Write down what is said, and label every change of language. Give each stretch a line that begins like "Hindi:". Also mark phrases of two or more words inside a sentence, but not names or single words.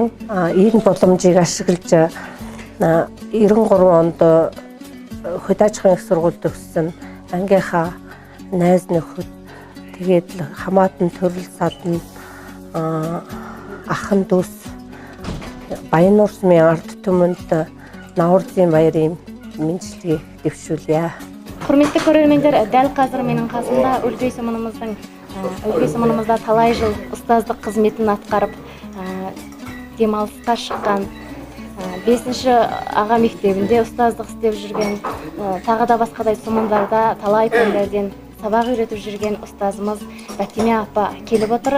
Mongolian: Энэ боломжийг ашиглаж 93 онд хөд аж ахуйн их сургуульд төгссөн ангийнхаа найз нөхөд тэгээд хамаатан төрөл садан ахын дүүс Баянуур сумын ард түмэнд Наврузын баярын мэндчилгээг дэвшүүлье.
Kazakh: Құрметті көрермендер, дәл қазір менің қасымда Өлгей сумынымызда талай жыл ұстаздық қызметін атқарып, демалысқа шыққан 5-ші аға мектебінде ұстаздық істеп жүрген, тағы да басқадай сумындарда талай пәндерден сабақ үйретіп жүрген ұстазымыз Бәтиме апа келіп отыр.